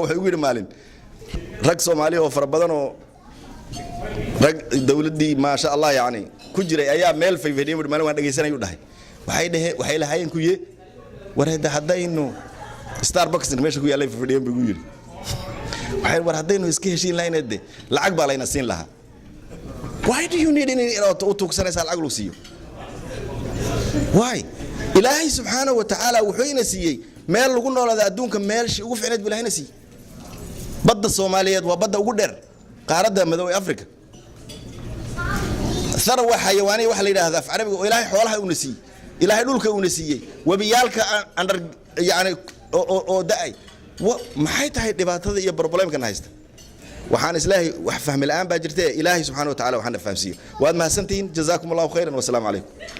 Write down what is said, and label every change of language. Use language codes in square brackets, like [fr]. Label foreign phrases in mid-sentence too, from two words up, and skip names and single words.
[so] wuxuu yiri maalin rag Soomaali oo farabadan oo rag dawladii [ar] ما شاء الله [so] yaani ku jiray ayaa meel fayfadhiyo maalin waan dhageysanayo dhahay waxay lahaayeen ku yee warada hadaynu Starbucks meesha ku yaalay fayfadhiyo buu yiri waxay war hadaynu iska heshiin lahaynade lacag baa layna siin lahaa [en] why do you need [so] in u tuugsanaysa lacag lu siiyo why Ilaahay [ar] سبحانه وتعالى [so] wuxuu ina siiyay meel lagu noolaado adduunka meelshi ugu fiicneed bilaahina siiyay badda Soomaaliyeed waa badda ugu dheer qaaradda madow ee Afrika [ar] ثروة حيوانية [so] wax la yiraahdo af Carabiga oo Ilaahay xoolaha uu nasiiyay Ilaahay dhulka uu nasiiyay wabiyalka under yaani oo daay maxay tahay dhibaatada iyo problemkan haysta waxaan islaahay wax fahmi la'aan baa jirtay Ilaahay [ar] سبحانه وتعالى [so] waxaan fahamsiyo waad mahadsantiin [ar] جزاكم الله خيرا والسلام عليكم